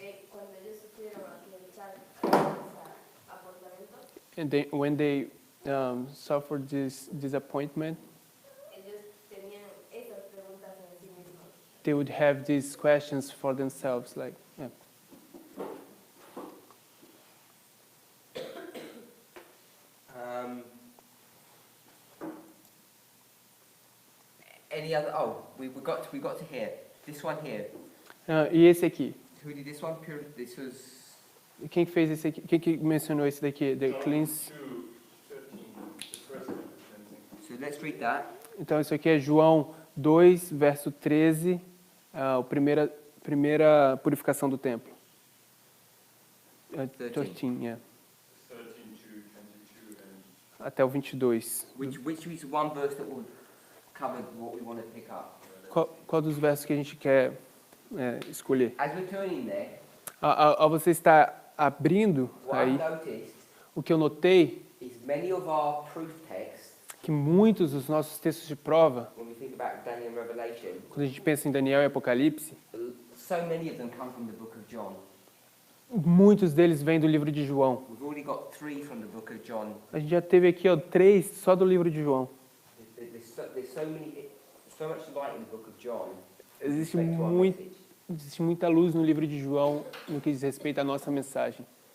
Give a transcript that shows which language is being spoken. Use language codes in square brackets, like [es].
[pt] Quando eles sofreram aquele apontamento, [en] And when they suffered this disappointment, [pt] eles tinham essas perguntas em si mesmos. [en] they would have these questions for themselves, like, yeah. Any other? Oh, we got to here. This one here. [pt] E esse aqui? [en] Who did this one? This was. [pt] Quem fez esse aqui? Quem que mencionou esse daqui? [en] The John cleanse. 2:13, the first cleansing. So let's read that. [pt] Então, isso aqui é João 2, verso 13, a primeira purificação do templo. [en] 13, yeah. 13 to 22 and [pt] Até o 22. [en] Which is one verse that will cover what we want to pick up. [pt] Qual dos versos que a gente quer escolher? [en] As we're turning there, [pt] Ao você estar abrindo [en] what [pt] aí, [en] I've noticed [pt] o que eu notei [en] is many of our proof texts, [pt] que muitos dos nossos textos de prova, [en] when we think about Daniel and Revelation, [pt] quando a gente pensa em Daniel e Apocalipse, [en] so many of them come from the book of John. [pt] muitos deles vêm do livro de João. [en] We've already got 3 from the book of John. [pt] A gente já teve aqui 3 só do livro de João. [en] There's so much light in the book of John. [pt] Existe, [en] with respect to our [pt] muito, [en] message. [pt] existe muita luz no livro de João no que diz respeito à nossa mensagem.